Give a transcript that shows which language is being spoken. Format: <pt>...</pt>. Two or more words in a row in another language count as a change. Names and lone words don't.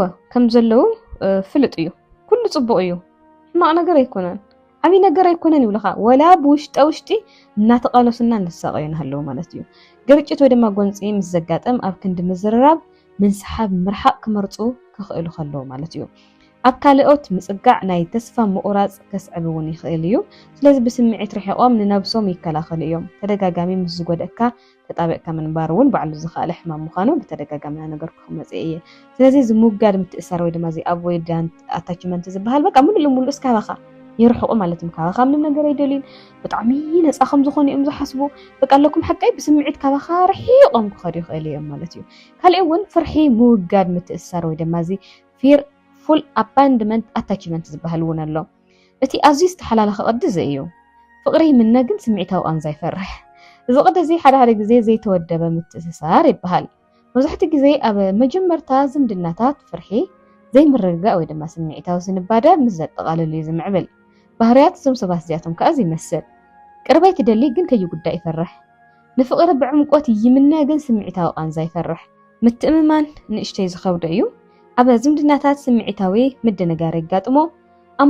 <ti>ከም ዘለው ፍልጥ እዩ ኩሉ ጽቡቕ እዩ ሕማቕ ነገር ኣይኮነን ዓብይ ነገር ኣይኮነን ይብልኻ ወላ ብውሽጢ እናተቃለሱና ንሳቀዩን ሃለው ማለት እዩ ግርጭት ወይ ድማ ጎንፂ ምስ ዘጋጠም ኣብ ክንዲ ምዝርራብ ምንስሓብ ምርሓቅ ክመርፁ ክኽእሉ ከለው ማለት እዩ ኣብ ካልኦት ምጽጋዕ ናይ ተስፋ ምቑራጽ ከስዕብ እውን ይኽእል እዩ ስለዚ ብስምዒት ርሒቖም ንነብሶም ይከላኸሉ እዮም ተደጋጋሚ ምስ ዝጎደእካ ተጣበቕካ ምንባር እውን ባዕሉ ዝኽኣለ ሕማም ምዃኑ ብተደጋጋሚ ነገር ክመጽእ እየ ስለዚ ዝምውጋድ ምትእሳር ወይ ድማ እዚ</ti> <en>avoidant attachment</en> <ti>ዝበሃል በቃ ሙሉእ እስካባኻ ይርሕቑ ማለት እዩ ካባኻ ምንም ነገር ኣይደልዩን ብጣዕሚ ነፃ ከም ዝኾኑ እዮም ዝሓስቡ በቃ ኣለኩም ሓቀይ ብስምዒት ካባኻ ርሒቖም ክኸዱ ይኽእሉ እዮም ማለት እዩ ካልእ እውን ፍርሒ ምውጋድ ምትእሳር ወይ ድማ እዚ</ti> <en>fear full abandonment attachment</en> <ti>ዝበሃል እውን ኣሎ እቲ ኣዝዩ ዝተሓላለኸ ቅዲ እዩ ፍቕሪ ምነግን ስምዒታዊ ቃንዛ ይፈርሕ እዚ ቅዲ እዚ ሓደ ግዜ ዘይተወደበ ምትእስሳር ይበሃል መብዛሕትኡ ግዜ ኣብ መጀመርታ ዝምድናታት ፍርሒ ዘይምርግጋእ ወይ ድማ ስምዒታዊ ዝንባደ ምስ ዘጠቓልል እዩ ዝምዕብል ባህርያት እዞም ሰባት እዚኣቶም ከኣ ይመስል ቅርበት ይደሊ ግን ከይጉዳእ ይፈርሕ ንፍቕሪ ብዕምቆት ይምነግን ስምዒታዊ ቃንዛ ይፈርሕ ምትእምማን ንእሽተይ ዝኸብዶ እዩ ኣብ ዝምድናታት ስምዒታዊ ምድንጋር ይጋጥሞ ኣብ</ti>